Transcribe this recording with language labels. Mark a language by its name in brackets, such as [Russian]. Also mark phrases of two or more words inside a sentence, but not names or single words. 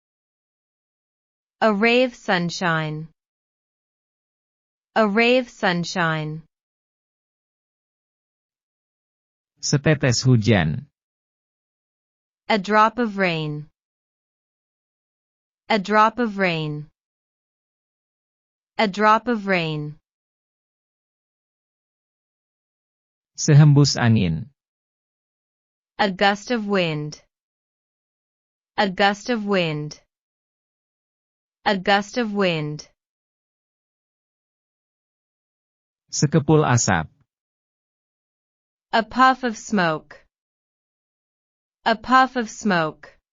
[English] A ray of sunshine. A ray of sunshine. [Indonesian] Setetes hujan. [English] A drop of rain. A drop of rain. A drop of rain. [Indonesian] Sehembus angin. [English] A gust of wind. A gust of wind. A gust of wind. [Indonesian] Sekepul asap. [English] A puff of smoke. A puff of smoke.